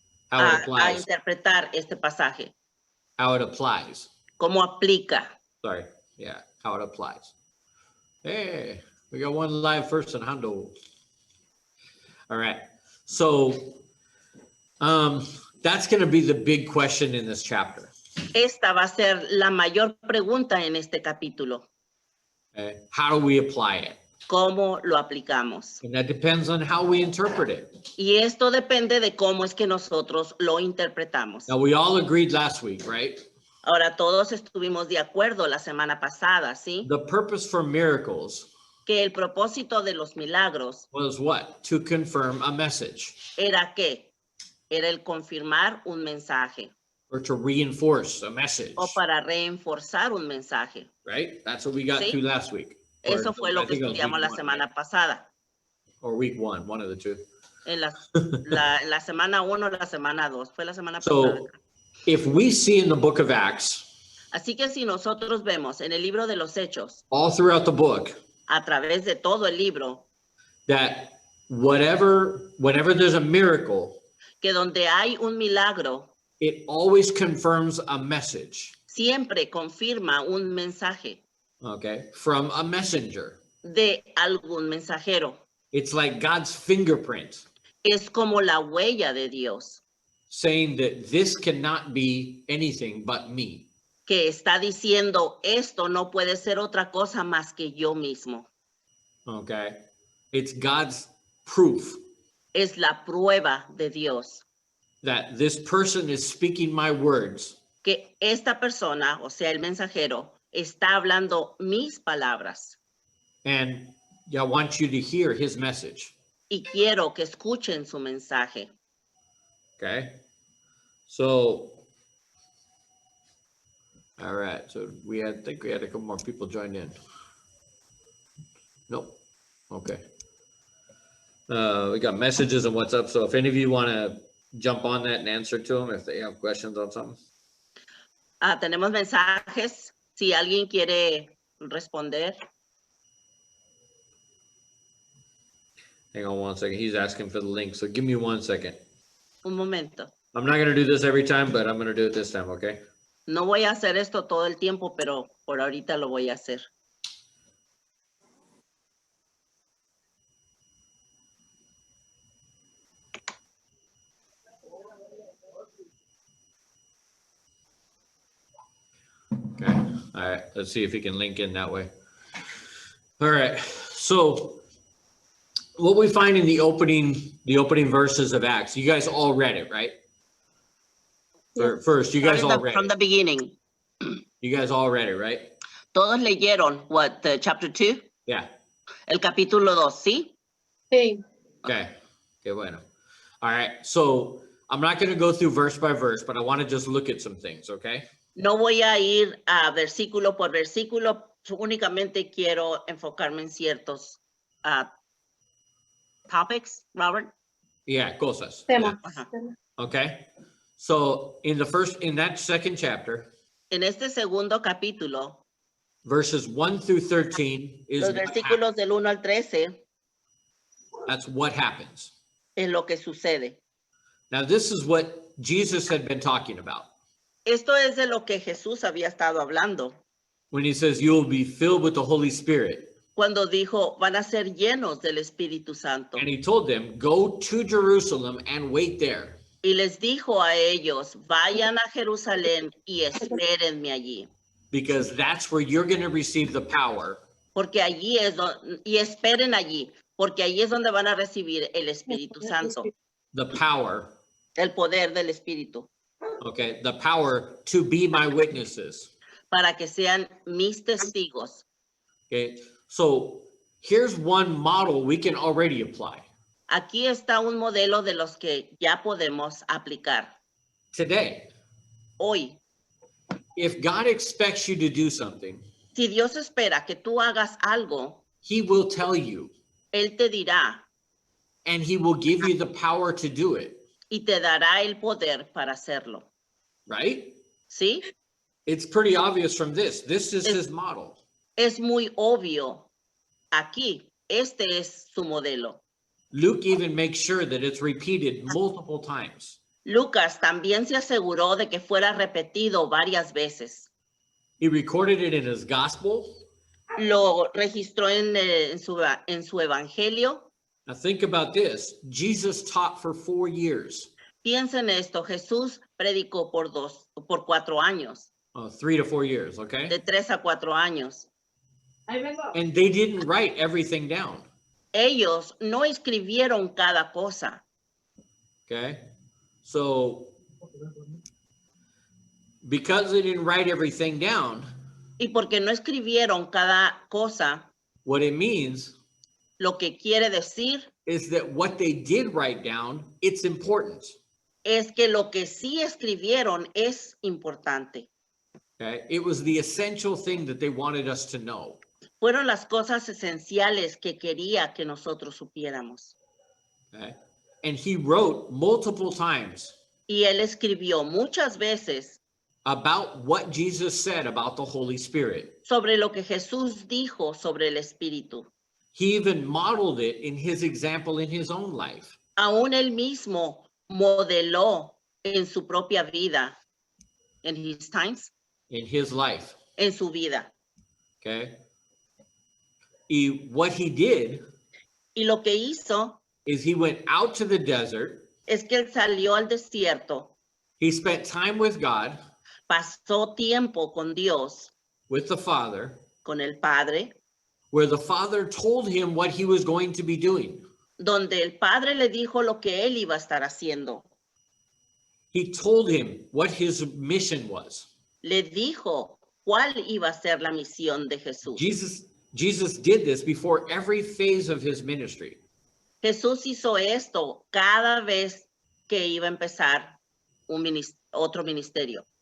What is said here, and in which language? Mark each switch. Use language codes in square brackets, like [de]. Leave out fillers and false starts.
[es] A interpretar este pasaje. [en] How it applies. [es] Cómo aplica. [en] Sorry, yeah, how it applies. Hey, we got one live person, Hondo. All right, so That's going to be the big question in this chapter. [es] Esta va a ser la mayor pregunta en este capítulo. [en] Okay? How do we apply it? [es] ¿Cómo lo aplicamos? [en] And that depends on how we interpret it. [es] Y esto depende de cómo es que nosotros lo interpretamos. [en] Now, we all agreed last week, right? [es] Ahora, todos estuvimos de acuerdo la semana pasada, ¿sí? [en] The purpose for miracles [es] Que el propósito de los milagros [en] was what? To confirm a message [es] era ¿qué? Era el confirmar un mensaje [en] or to reinforce a message, [es] o para reforzar un mensaje. [en] right? That's what we got [es] Sí. [en] to last week. Or [es] Eso fue lo [en] I [es] que [en] think it was [es] estudiamos [en] week [es] la [en] one, [es] semana [en] right? [es] pasada. [en] Or week one of the two. [es] En la semana 1, la semana 2. Fue la semana pasada. [en] So if we see in the book of Acts, [es] Así que si nosotros vemos en el libro de los Hechos, [en] all throughout the book, [es] a través de todo el libro, [en] that whenever there's a miracle, [es] que donde hay un milagro, [en] it always confirms a message, [es] siempre confirma un mensaje [en] okay, from a messenger. [es] de algún mensajero. [en] It's like God's fingerprint [es] Es como la huella de Dios [en] saying that this cannot be anything but me. [es] que está diciendo esto no puede ser otra cosa más que yo mismo. [en] Okay. It's God's proof [es] Es la prueba de Dios [en] that this person is speaking my words [es] que esta persona, o sea, el mensajero, está hablando mis palabras [en] and I want you to hear his message. [es] y quiero que escuchen su mensaje. [en] Okay. So, all right. So I think we had a couple more people join in. Nope. Okay. We got messages and what's up. So if any of you want to jump on that and answer to them, if they have questions on something. [es] Tenemos mensajes. Si alguien quiere responder. [en] Hang on one second. He's asking for the link. So give me 1 second. [es] Un momento. [en] I'm not going to do this every time, but I'm going to do it this time. Okay. [es] No voy a hacer esto todo el tiempo, pero por ahorita lo voy a hacer. [en] Okay. All right. Let's see if he can link in that way. All right. So what we find in the opening verses of Acts, you guys all read it, right? First, you guys all read From it. the beginning. You guys all read it, right? [es] Todos leyeron, [en] what, the chapter 2? Yeah. [es] El capítulo 2, ¿sí? Sí. [en] Okay. Okay, bueno. All right. So I'm not going to go through verse by verse, but I want to just look at some things, okay? [es] No voy a ir a versículo por versículo, únicamente quiero enfocarme en ciertos topics, Robert. Yeah, cosas. Tema. Ajá. [en] Okay. So in that second chapter, [es] En este segundo capítulo, [en] verses 1 through 13 is [es] los [en] what happens. [es] versículos del 1 al 13 [en] That's what happens. [es] es lo que sucede. [en] Now, this is what Jesus had been talking about [es] Esto es de lo que Jesús había estado hablando [en] when he says, you will be filled with the Holy Spirit. [es] cuando dijo, van a ser llenos del Espíritu Santo. [en] And he told them, go to Jerusalem and wait there. [es] Y les dijo a ellos, vayan a Jerusalén y espérenme allí. [en] Because that's where you're going to receive the power [es] Porque allí es y esperen allí, porque allí es donde van a recibir el Espíritu Santo, [en] the power, [es] el poder del Espíritu, [en] okay, the power to be my witnesses. [es] para que sean mis testigos. [en] Okay, so here's one model we can already apply [es] Aquí está un modelo de los que ya podemos aplicar [en] today. [es] hoy. [en] If God expects you to do something, [es] Si Dios espera que tú hagas algo, [en] he will tell you [es] Él te dirá [en] and he will give you the power to do it, [es] y te dará el poder para hacerlo. [en] right? [es] ¿Sí? [en] It's pretty obvious from this. This is his model. [es] Es muy obvio. Aquí, este es su modelo. [en] Luke even makes sure that it's repeated multiple times. [es] Lucas también se aseguró de que fuera repetido varias veces. [en] He recorded it in his gospel. [es] Lo registró en su evangelio. [en] Now think about this. Jesus taught for 4 years. [es] Piensen esto, Jesús predicó por 4 años, [en] 3 to 4 years, okay? [es] de 3 a 4 años. [en] And they didn't write everything down, [es] Ellos no escribieron cada cosa. [en] okay? So, because they didn't write everything down, [es] Y porque no escribieron cada cosa, [en] what it means [es] lo que quiere decir [en] is that what they did write down, it's important, [es] es que lo que sí escribieron es importante. [en] okay? It was the essential thing that they wanted us to know, [es] Fueron las cosas esenciales que quería que nosotros supiéramos. [en] okay? And he wrote multiple times [es] Y él escribió muchas veces [en] about what Jesus said about the Holy Spirit. [es] sobre lo que Jesús dijo sobre el Espíritu. [en] He even modeled it in his example in his own life. [es] Aún él mismo modeló en su propia vida, en [en] his times, In his life, [es] en su vida. [en] okay? What he did [es] Y lo que hizo [en] is he went out to the desert. [es] es que él salió al desierto, [en] He spent time with God, [es] pasó tiempo con Dios, [en] with the Father, [es] con el Padre, [en] where the Father told him what he was going to be doing. [es] donde el Padre le dijo lo que él iba a estar haciendo. [en] He told him what his mission was. [es] Le dijo cuál iba a ser la misión de Jesús. [en] Jesus did this before every phase of his ministry. [es] Jesús hizo esto cada vez que iba a empezar otro ministerio,